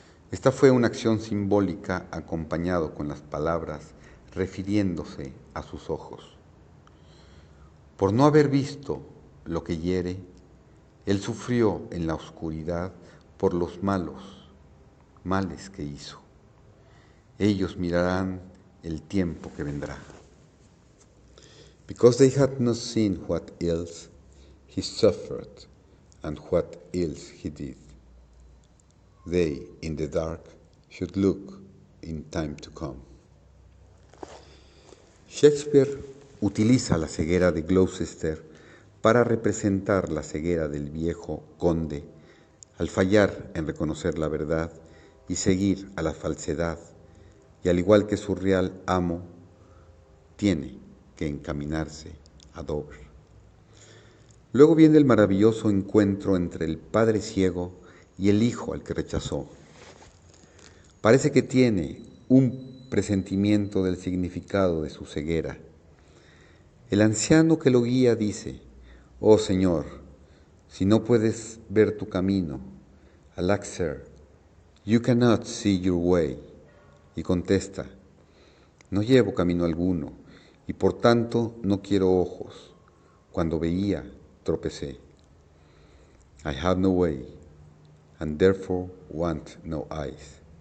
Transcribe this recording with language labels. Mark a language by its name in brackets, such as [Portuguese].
[Spanish] Esta fue una acción simbólica acompañado con las palabras refiriéndose a sus ojos. Por no haber visto lo que hiere, él sufrió en la oscuridad por los males que hizo. Ellos mirarán el tiempo que vendrá. [English] Because they had not seen what ills he suffered and what ills he did, they in the dark should look in time to come. [Spanish] Shakespeare utiliza la ceguera de Gloucester para representar la ceguera del viejo conde al fallar en reconocer la verdad y seguir a la falsedad, y al igual que su real amo, tiene que encaminarse a Dover. Luego viene el maravilloso encuentro entre el padre ciego y el hijo al que rechazó. Parece que tiene un presentimiento del significado de su ceguera. El anciano que lo guía dice: «Oh Señor, si no puedes ver tu camino, [English] alack sir, you cannot see your way». [Spanish] Y contesta: «No llevo camino alguno, y por tanto no quiero ojos. Cuando veía, tropecé. [English] I have no way, and therefore want no eyes.